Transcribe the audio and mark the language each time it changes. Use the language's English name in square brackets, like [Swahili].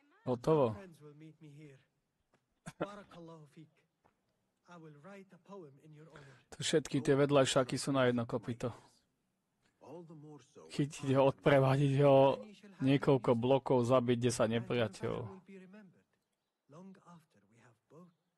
[Slovak] Hotovo. [English] Friends will meet me here. [Arabic] Barakallahu fik. [English] I will write a poem in your honor. [Slovak] To všetky tie vedľajšaky sú na jedno kopyto. [English] All the more so. [Slovak] Chytiť ho, odprevadiť ho, niekoľko blokov, zabiť 10 nepriateľov. [English] Will be remembered long after we have both.